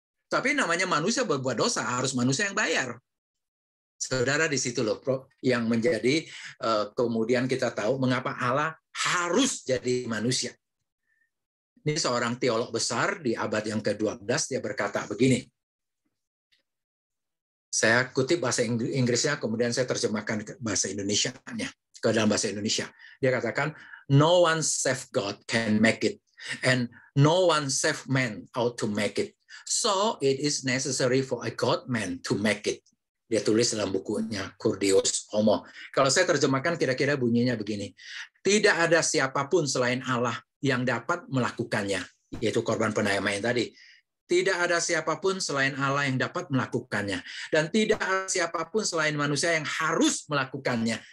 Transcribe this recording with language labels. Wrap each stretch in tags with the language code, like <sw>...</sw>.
<id>Tapi namanya manusia berbuat dosa, harus manusia yang bayar. Saudara, di situ loh yang menjadi kemudian kita tahu mengapa Allah harus jadi manusia. Ini seorang teolog besar di abad yang ke-12, dia berkata begini. Saya kutip bahasa Inggrisnya, kemudian saya terjemahkan ke bahasa Indonesianya, ke dalam bahasa Indonesia. Dia katakan,</id> <en>no one save God can make it, and no one save man out to make it. So it is necessary for a God man to make it.</en> <id>Dia tulis dalam bukunya Curdius Homo. Kalau saya terjemahkan kira-kira bunyinya begini. Tidak ada siapapun selain Allah yang dapat melakukannya, yaitu korban pendamaian tadi. Tidak ada siapapun selain Allah yang dapat melakukannya. Dan tidak ada siapapun selain manusia yang harus melakukannya.</id>